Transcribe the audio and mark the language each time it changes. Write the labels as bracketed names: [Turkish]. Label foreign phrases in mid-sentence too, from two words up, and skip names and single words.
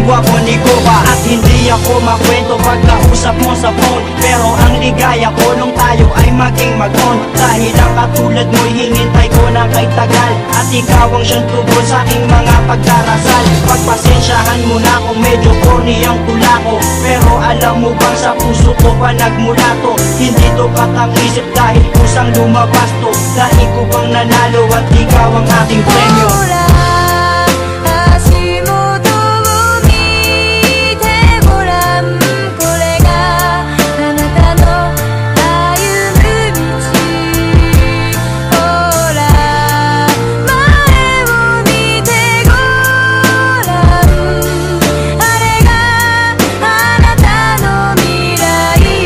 [Filipino] gwapo ni Koba At hindi ako makwento pag nausap mo sa phone Pero ang ligaya ko nung tayo ay maging mag-on Dahil ang katulad mo'y hinintay ko na kay tagal At ikaw ang siyang tugon sa aking mga pagdarasal Pagpasensyahan mo na kung medyo corny ang tula ko Pero alam mo bang sa puso ko pa nagmula to Hindi to katang-isip dahil kusang lumabas to Dahil ko bang nanalo at ikaw ang aking premyo [Japanese] ほら足元を見てごらんこれがあなたの歩む道ほら前を見てごらんあれがあなたの未来